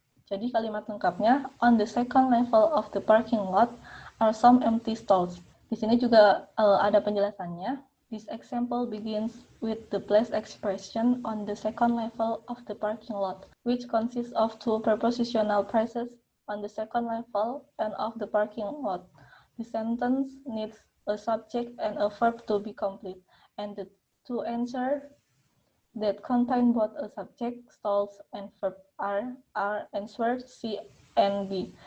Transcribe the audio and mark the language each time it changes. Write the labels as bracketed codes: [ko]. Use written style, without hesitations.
[id] Jadi kalimat lengkapnya, [en] on the second level of the parking lot are some empty stalls. [id] Di sini juga ada penjelasannya. [en] This example begins with the place expression on the second level of the parking lot, which consists of two prepositional phrases on the second level and of the parking lot. The sentence needs a subject and a verb to be complete, and the two answers that contain both a subject, stalls, and verb are answered C and B.